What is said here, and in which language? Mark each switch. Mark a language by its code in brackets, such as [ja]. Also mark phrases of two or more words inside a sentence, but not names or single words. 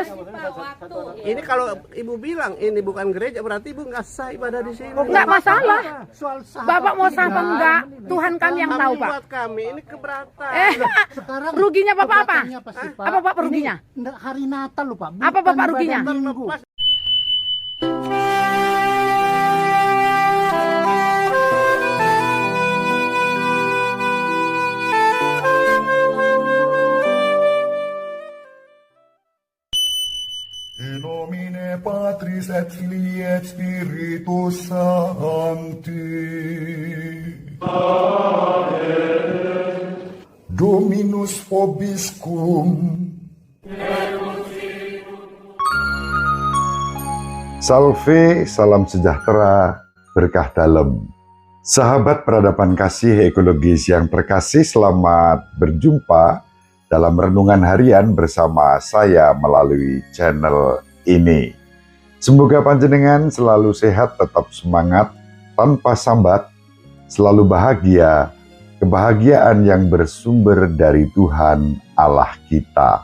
[id] Ini kalau ibu bilang ini bukan gereja, berarti ibu nggak sah ibadah di sini. Nggak masalah. Soal sah Bapak mau apa sah apa tidak, enggak? Tuhan kami yang tahu, Tapi Pak. buat kami ini keberatan. Sekarang Ruginya Bapak apa? keberatannya apa sih, Pak? Apa Bapak ruginya? Ini hari Natal loh, Pak. Apa Bapak Bukan ruginya? ibadah Minggu. [la] In nomine Patris et Filii et Spiritus Sancti. Amen. Dominus vobiscum. [id] Salve, salam sejahtera, berkah dalam. Sahabat peradaban kasih ekologis yang terkasih, selamat berjumpa dalam renungan harian bersama saya melalui channel ini. Semoga panjenengan selalu sehat, tetap semangat, tanpa sambat, selalu bahagia, kebahagiaan yang bersumber dari Tuhan Allah kita.